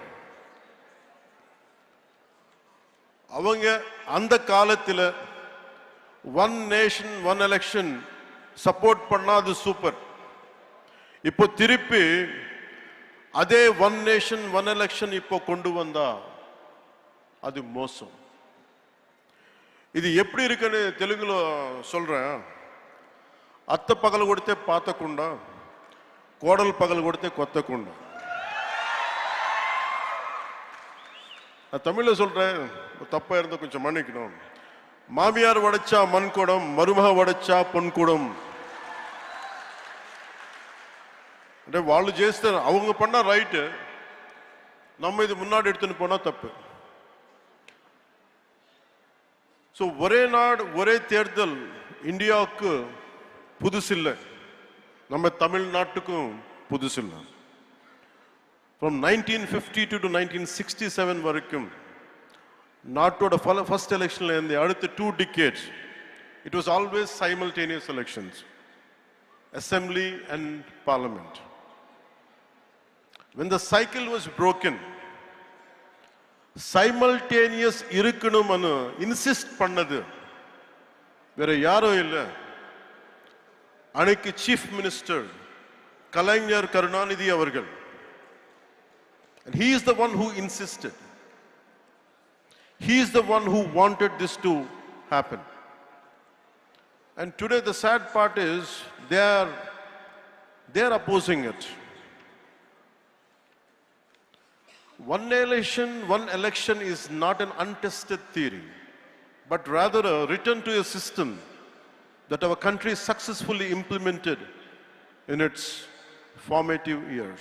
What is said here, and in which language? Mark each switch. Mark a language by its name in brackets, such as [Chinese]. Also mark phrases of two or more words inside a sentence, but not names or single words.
[Tamil] அவங்க அந்த காலத்தில் [English] one nation one election [Tamil] சப்போர்ட் பண்ணாது சூப்பர். இப்போ திருப்பி அதே [English] one nation one election [Tamil] இப்போ கொண்டு வந்தா அது மோசம். இது எப்படி இருக்குன்னு தெலுங்குல சொல்றேன். [Telugu] అత్త పగలు కొడితే పాతకుండా, కోడలు పగలు కొడితే కొత్తకుండా. [Tamil] நான் தமிழ்ல சொல்றேன், தப்பா இருந்தா கொஞ்சம் மன்னிக்கணும். மாமியார் உடைச்சா மண் குடம், மருமக உடைச்சா பொன் குடம். [Telugu] అంటే వాళ్ళు చేస్తే [Tamil] அவங்க பண்ணா ரைட், நம்ம இது முன்னாடி எடுத்துன்னு போனா தப்பு. ஸோ ஒரே நாடு ஒரே தேர்தல் இந்தியாவுக்கு புதுசில்லை, நம்ம தமிழ்நாட்டுக்கும் புதுசில்லை. [English] From 1952 to 1967 [Tamil] வரைக்கும் நாட்டோட ஃபர்ஸ்ட் எலெக்ஷன்ல இருந்து அடுத்த [English] 2 decades it was always simultaneous elections, assembly and parliament. When the cycle was broken, simultaneous [Tamil] இருக்கணும்னு இன்சிஸ்ட் பண்ணது வேற யாரும் இல்லை, அன்னைக்கு [English] chief minister [Tamil] கலைஞர் கருணாநிதி அவர்கள். [English] And he is the one who insisted. He is the one who wanted this to happen. And today the sad part is they are opposing it. One election is not an untested theory, but rather a return to a system that our country successfully implemented in its formative years.